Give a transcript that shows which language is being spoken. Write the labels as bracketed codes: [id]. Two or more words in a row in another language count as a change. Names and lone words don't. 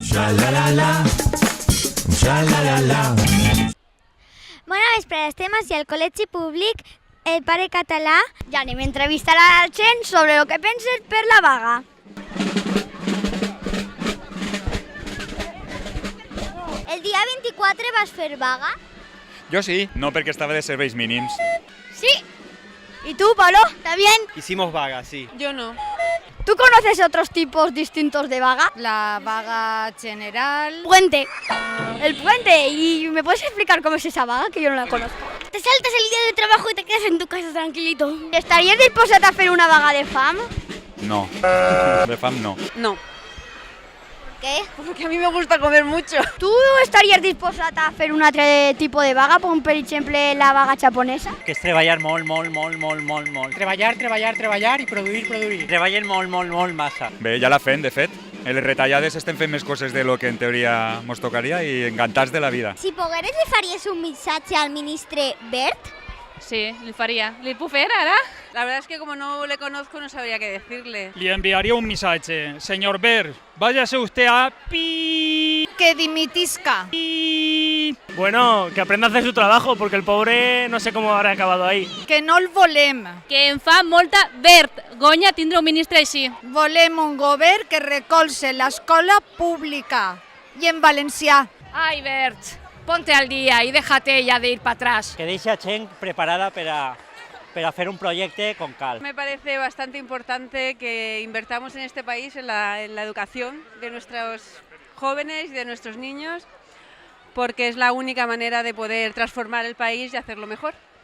[ca] Bona vesprada, estem així al Col·legi Públic El Pare Català i anem a entrevistar a la gent sobre el que penses per la vaga. El dia 24 vas fer vaga? [es] Yo sí, no porque estaba de [ca] serveis mínims. [es] Sí. ¿Y tú, Pablo? ¿También? Hicimos vaga, sí. Yo no. ¿Tú conoces otros tipos distintos de vaga? La vaga general. Puente. El puente. ¿Y me puedes explicar cómo es esa vaga? Que yo no la conozco. Te saltas el día de trabajo y te quedas en tu casa tranquilito. ¿Estarías dispuesta a hacer una [ca] vaga de fam? [es] No, [ca] de fam [es] no. No, ¿Qué? porque a mí me gusta comer mucho. [ca] ¿Tú estaries disposat a fer un altre tipus de vaga, com per exemple la vaga japonesa? Que és treballar molt. Treballar i produir. Treballen molt massa. Bé, ja la fem, de fet. En les retallades estem fent més coses de lo que en teoria mos tocaria i encantats de la vida. Si pogueres, li faries un missatge al ministre Wert? Sí, [es] le faría. ¿Le puedo hacer ahora? La verdad es que como no le conozco no sabría qué decirle. Le enviaría un mensaje. Señor Ver, váyase usted a pi. Que dimitisca. Bueno, que aprenda a hacer su trabajo, porque el pobre no sé cómo habrá acabado ahí. [ca] Que no el volem. Que en fa molta vergonya tindre un ministre així. Volem un govern que recolze l'escola pública i en valencià. [es] Ay, Bert, ponte al día y déjate ya de ir para atrás. [ca] Que deixa gent preparada per a fer un projecte con cal. [es] Me parece bastante importante que invertamos en este país en la educación de nuestros jóvenes y de nuestros niños, porque es la única manera de poder transformar el país y hacerlo mejor.